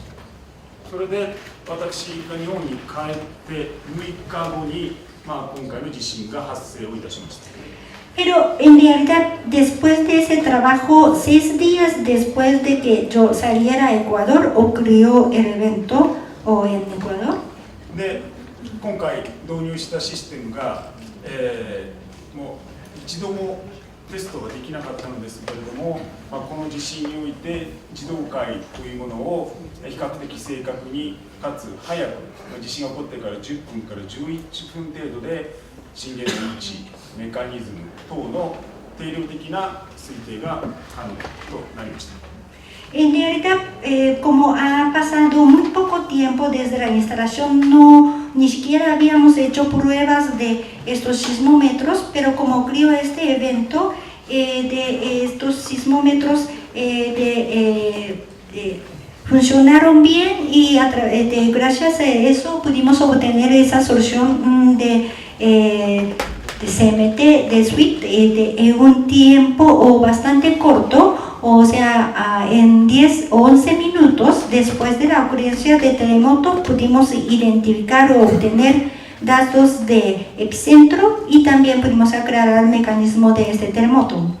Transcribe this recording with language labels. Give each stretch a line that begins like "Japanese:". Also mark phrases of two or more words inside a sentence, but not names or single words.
Japanese: それで私が日本に帰って6日後に、今回の地震が発生をいたしました。
Spanish: Pero en realidad, después de ese trabajo, 6 días después de que yo saliera a Ecuador, ocurrió el evento en Ecuador.
Japanese: で、今回導入したシステムが、もう一度もテストができなかったのですけれども、この地震において自動解というものを比較的正確にかつ早く、地震が起こってから10分から11分程度で震源の位置、メカニズム等の定量的な推定が可能となりました。
Spanish: En realidad, como ha pasado muy poco tiempo desde la instalación, ni siquiera habíamos hecho pruebas de estos sismómetros, pero como ocurrió este evento, de estos sismómetros funcionaron bien y gracias a eso pudimos obtener esa solución de CMT, de SWIFT, en un tiempo bastante corto, o sea, en 10 o 11 minutos después de la ocurrencia de terremoto pudimos identificar o obtener datos de epicentro y también pudimos aclarar el mecanismo de este terremoto.